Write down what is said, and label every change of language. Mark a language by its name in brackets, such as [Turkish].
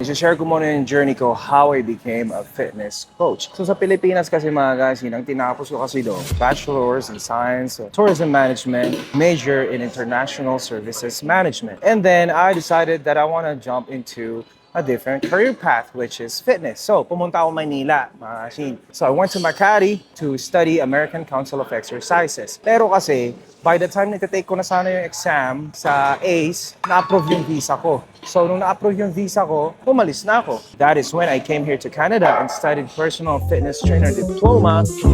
[Filipino] I-share ko muna yung journey ko [English] how I became a fitness coach. [Filipino] So, sa Pilipinas kasi mga kasin, ang tinapos ko kasi doon, Bachelor's in Science, Tourism Management, major in International Services Management. [English] And then, I decided that I want to jump into a different career path, which is fitness. [Filipino] So, pumunta ako Maynila, mga kasin. [English] So, I went to Makati to study American Council of Exercises. [Filipino] Pero kasi, [English] by the time [Filipino] nagtitake ko na sana yung exam sa ACE, na-approve yung visa ko. [English] So, [Filipino] nung na-approve yung visa ko, umalis na ako. [English] That is when I came here to Canada and studied Personal Fitness Trainer Diploma.